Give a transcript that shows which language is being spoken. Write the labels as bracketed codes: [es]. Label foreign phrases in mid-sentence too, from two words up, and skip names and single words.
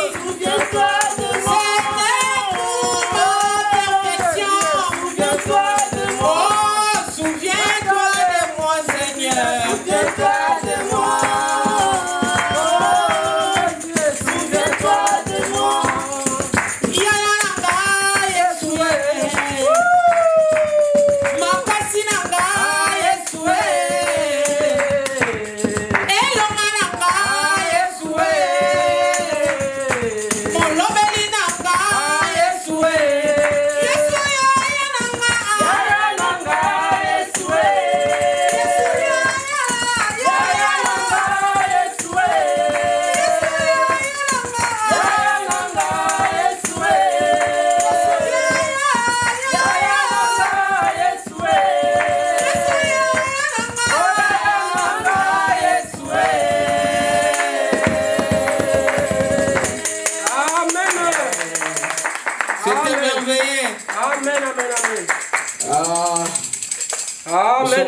[fr] Souviens-toi de moi. C'était pour ma perfection. Souviens-toi de moi. Oh, souviens-toi de moi, Seigneur. Souviens-toi de moi. Oh, Dieu, souviens-toi de moi. [ln] Yayananga, Yesue. Makasinanga, Yesue. Elongananga, Yesue. Molobelinanga, Yesue. Yesue, yayananga. Yayananga, Yesue. Yayananga, Yesue. Yayananga, Yesue. Yayananga, Yesue. [fr] C'était merveilleux. Amen, amen, amen. Nous sommes